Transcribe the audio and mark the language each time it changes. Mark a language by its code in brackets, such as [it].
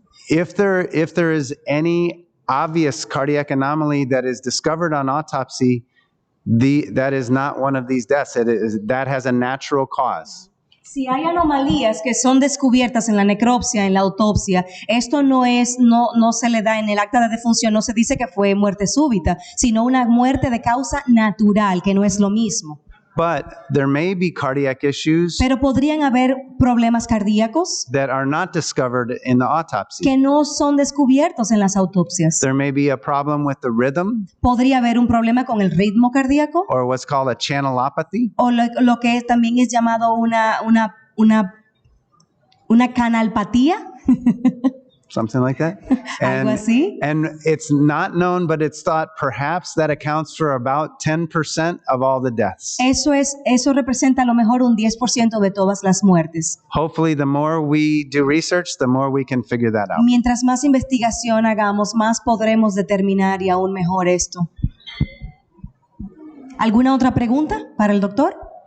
[en] If there is any obvious cardiac anomaly that is discovered on autopsy, that is not one of these deaths. That has a natural cause. [es] Si hay anomalías que son descubiertas en la necropsia, en la autopsia, esto no se le da en el acta de defunción, no se dice que fue muerte súbita, sino una muerte de causa natural, que no es lo mismo. [en] But there may be cardiac issues [es] Pero podrían haber problemas cardíacos [en] that are not discovered in the autopsy. [es] que no son descubiertos en las autopsias. [en] There may be a problem with the rhythm [es] Podría haber un problema con el ritmo cardíaco [en] or what's called a channelopathy. [es] o lo que también es llamado una canalpatía. [en] Something like that. [es] Algo así. [en] And it's not known, but it's thought perhaps that accounts for about 10% of all the deaths. [es] Eso representa a lo mejor un 10% de todas las muertes. [en] Hopefully, the more we do research, the more we can figure that out. [es] Mientras más investigación hagamos, más podremos determinar y aún mejor esto. ¿Alguna otra pregunta para el doctor?